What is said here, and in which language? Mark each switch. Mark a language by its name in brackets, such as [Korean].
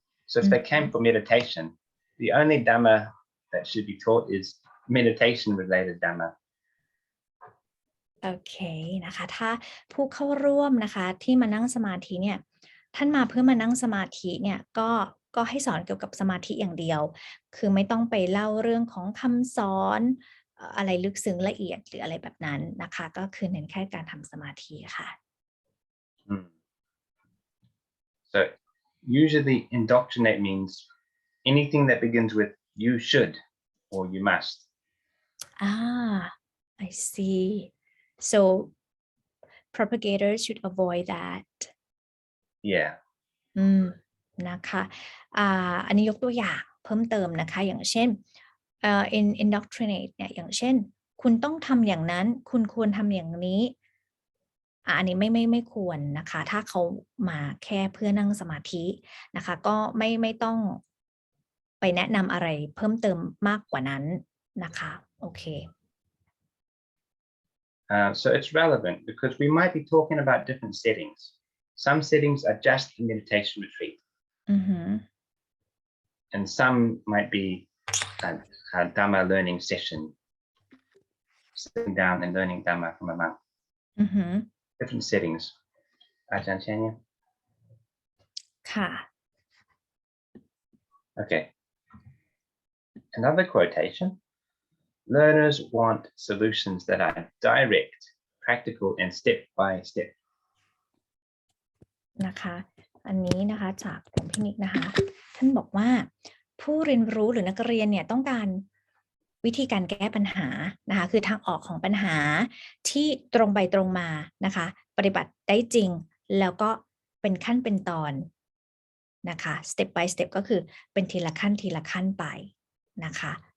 [English] So if they came for meditation, the only Dhamma that should be taught is meditation-related Dhamma. [Thai] โอเคนะคะถ้าผู้เข้าร่วมนะคะที่มานั่งสมาธิเนี่ยท่านมาเพื่อมานั่งสมาธิเนี่ยก็ให้สอนเกี่ยวกับสมาธิอย่างเดียวคือไม่ต้องไปเล่าเรื่องของคำสอนอะไรลึกซึ้งละเอียดหรืออะไรแบบนั้นนะคะก็คือเน้นแค่การทำสมาธิค่ะ [English] So usually indoctrinate means anything that begins with you should or you must. I see. So propagators should avoid that. Yeah. [Thai] นะคะอันนี้ยกตัวอย่างเพิ่มเติมนะคะอย่างเช่นindoctrinate เนี่ยอย่างเช่นคุณต้องทำอย่างนั้นคุณควรทำอย่างนี้อันนี้ไม่ควรนะคะถ้าเขามาแค่เพื่อนั่งสมาธินะคะก็ไม่ต้องไปแนะนำอะไรเพิ่มเติมมากกว่านั้นนะคะโอเค [English] So it's relevant because we might be talking about different settings. Some settings are just a meditation retreat, and some might be a Dhamma learning session, sitting down and learning Dhamma from a monk. Different settings. Ajahn Chanya? [Thai] ค่ะ [English] Okay. Another quotation. Learners want solutions that are direct, practical, and step by step. [Thai] นะคะอันนี้นะคะจากผมพินิจนะคะท่านบอกว่าผู้เรียนรู้หรือนักเรียนเนี่ยต้องการวิธีการแก้ปัญหานะคะคือทางออกของปัญหาที่ตรงไปตรงมานะคะปฏิบัติได้จริงแล้วก็เป็นขั้นเป็นตอนนะคะ [English] step by step [Thai] ก็คือเป็นทีละขั้นทีละขั้นไปนะคะ